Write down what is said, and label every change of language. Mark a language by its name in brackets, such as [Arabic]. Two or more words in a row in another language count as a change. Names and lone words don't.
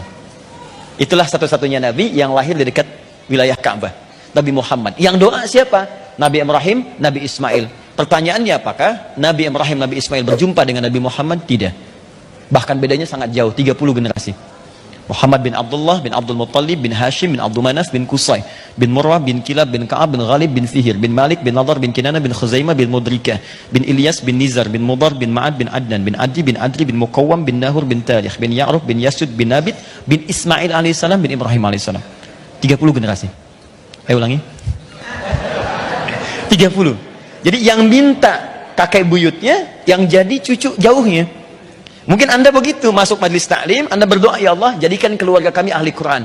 [Indonesian] Itulah satu-satunya Nabi yang lahir di dekat wilayah Ka'bah. Nabi Muhammad. Yang doa siapa? Nabi Ibrahim, Nabi Ismail. Pertanyaannya apakah Nabi Ibrahim, Nabi Ismail berjumpa dengan Nabi Muhammad? Tidak. Bahkan bedanya sangat jauh, 30 generasi. Muhammad bin Abdullah bin Abdul Muttalib bin Hashim bin Abdul Manaf bin Qusay bin Murrah bin Kilab bin Ka'ab bin Ghalib bin Fihir bin Malik bin Nadar bin Kinana bin Khuzaimah bin Mudrikah bin Ilyas bin Nizar bin Mudar bin Ma'ad bin Adnan bin Adi bin Adri bin Muqawwam bin Nahur bin Tarikh bin Ya'ruf bin Yasud bin Nabit bin Ismail alaihissalam bin Ibrahim alaihissalam. 30 generasi. Ayo ulangi. 30. Jadi yang minta kakek buyutnya, yang jadi cucu jauhnya. Mungkin Anda begitu, masuk majelis taklim, Anda berdoa, [Arabic] يا الله, [Indonesian] jadikan keluarga kami ahli Quran.